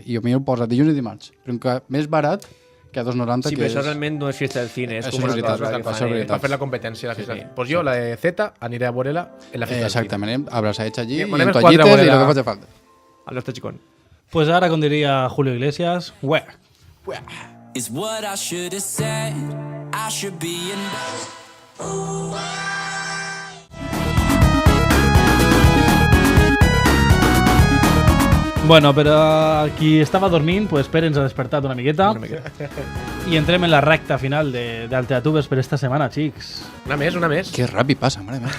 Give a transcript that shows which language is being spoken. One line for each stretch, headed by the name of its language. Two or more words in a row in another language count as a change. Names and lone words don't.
Catalan: I a mi el posa dilluns i dimarts. Però encara més barat que a 2,90. Sí, que però això realment no és fiesta del cine, és Això com és una veritat, cosa que això és fan, veritat. Va fer la competència. Sí, sí. Pues jo, la de Z, aniré a veure-la en la festa del cine. Exactament, abraçadets allí, i Anem en els quatre a toallites veure i el la- que faci falta. al nostre xicón.
Spanish: Pues ahora,
Catalan: com diria Julio Iglesias,
English: where? Is what I should have said. I should be in bed.
Catalan: Bueno, però qui estava dormint, pues Pere ens ha despertat una miqueta. I entrem en la recta final del Teatubers per esta setmana, xics. Una més. Que ràpid passa, mare meva.